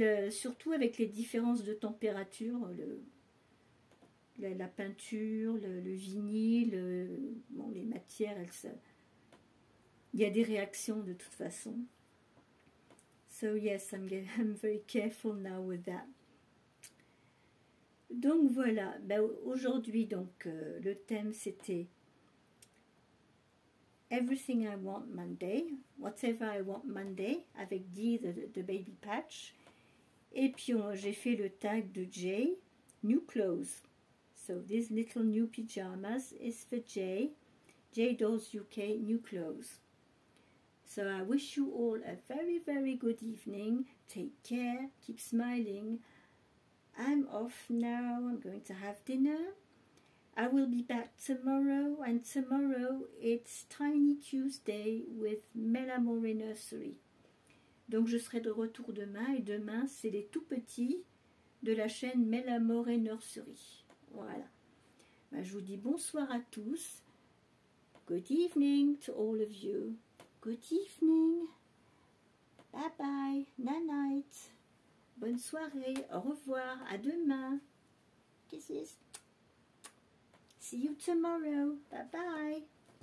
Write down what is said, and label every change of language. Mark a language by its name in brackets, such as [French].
[French] surtout avec les différences de température, la peinture, le vinyle, bon, les matières, il y a des réactions de toute façon. [English] So yes, I'm very careful now with that. [French] Donc voilà, aujourd'hui donc le thème c'était Everything I Want Monday, Whatever I Want Monday, avec Dee de Baby Patch. Et puis j'ai fait le tag de Jay, New Clothes. [English] So these little new pyjamas is for Jay, Jay Dolls UK New Clothes. So I wish you all a very, very good evening. Take care, keep smiling. I'm off now, I'm going to have dinner. I will be back tomorrow, and tomorrow it's Tiny Tuesday with Melamore Nursery. [French] Donc je serai de retour demain, et demain c'est les tout petits de la chaîne Melamore Nursery. Voilà. Je vous dis bonsoir à tous. [English] Good evening to all of you. Good evening. Bye bye. Night night. [French] Bonne soirée. Au revoir. À demain. [English] Kisses. See you tomorrow. Bye bye.